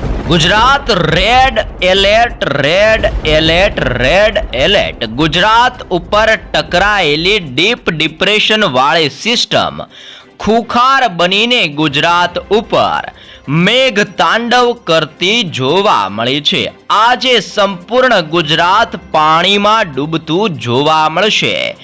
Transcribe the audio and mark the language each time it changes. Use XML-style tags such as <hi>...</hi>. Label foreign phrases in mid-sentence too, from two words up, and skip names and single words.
<en>Gujarat red alert red alert red alert.</en> <gu>गुजरात ઉપર ટકરાયેલી</gu> <en>deep depression</en> <gu>વાળી સિસ્ટમ ખુખાર બનીને ગુજરાત ઉપર મેઘ તાંડવ કરતી જોવા મળી છે। આજે સંપૂર્ણ ગુજરાત પાણીમાં ડૂબતું જોવા મળશે।</gu>